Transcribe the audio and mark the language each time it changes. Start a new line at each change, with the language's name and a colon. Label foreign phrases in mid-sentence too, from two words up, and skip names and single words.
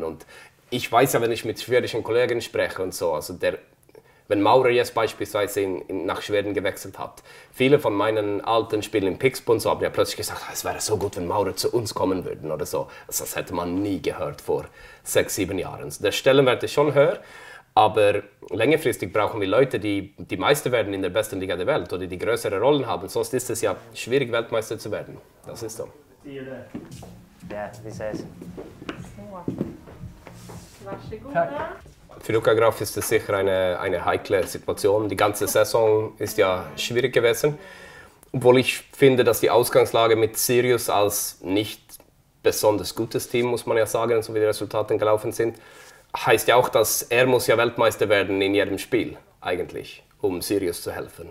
German: Und ich weiß ja, wenn ich mit schwedischen Kollegen spreche und so, also wenn Maurer jetzt beispielsweise nach Schweden gewechselt hat, viele von meinen alten Spielen in Pixbo und so haben ja plötzlich gesagt, es wäre so gut, wenn Maurer zu uns kommen würden oder so. Also das hätte man nie gehört vor 6, 7 Jahren. Der Stellenwert ist schon höher, aber längerfristig brauchen wir Leute, die Meister werden in der besten Liga der Welt oder die größere Rollen haben. Sonst ist es ja schwierig, Weltmeister zu werden. Das ist so.
Swedish: Ja, vi ses.
German: Für Luka Graf ist es sicher eine heikle Situation. Die ganze Saison ist ja schwierig gewesen. Obwohl ich finde, dass die Ausgangslage mit Sirius als nicht besonders gutes Team, muss man ja sagen, so wie die Resultate gelaufen sind, heißt ja auch, dass er muss ja Weltmeister werden in jedem Spiel eigentlich, um Sirius zu helfen.